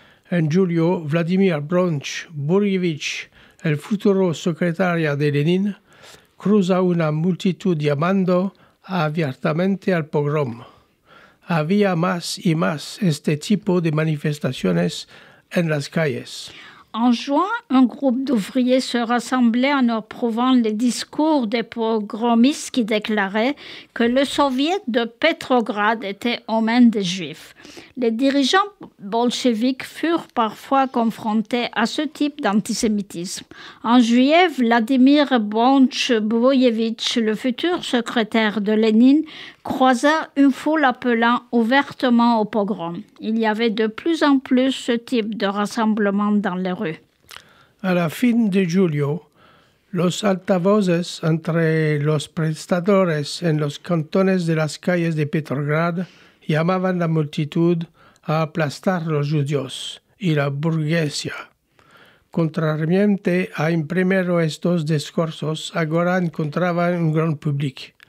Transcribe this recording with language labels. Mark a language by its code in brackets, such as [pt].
[lad] En julio, Vladimir Bronch-Burjevich, el futuro secretario de Lenin, cruza una multitud llamando abiertamente al pogrom. Había más y más este tipo de manifestaciones en las calles. [fr] En juin, un groupe d'ouvriers se rassemblait en approuvant les discours des pogromistes qui déclaraient que le soviet de Petrograd était aux mains des Juifs. Les dirigeants bolcheviques furent parfois confrontés à ce type d'antisémitisme. En juillet, Vladimir Bronch-Burjevich, le futur secrétaire de Lénine, croisa une foule appelant ouvertement au pogrom. Il y avait de plus en plus ce type de rassemblement dans les rues. [lad] A la fin de julio, los altavoces entre los prestadores en los cantones de las calles de Petrograd llamaban la multitud a aplastar los judíos y la burguesía. Contrariamente a primero estos discursos, ahora encontraban un gran público.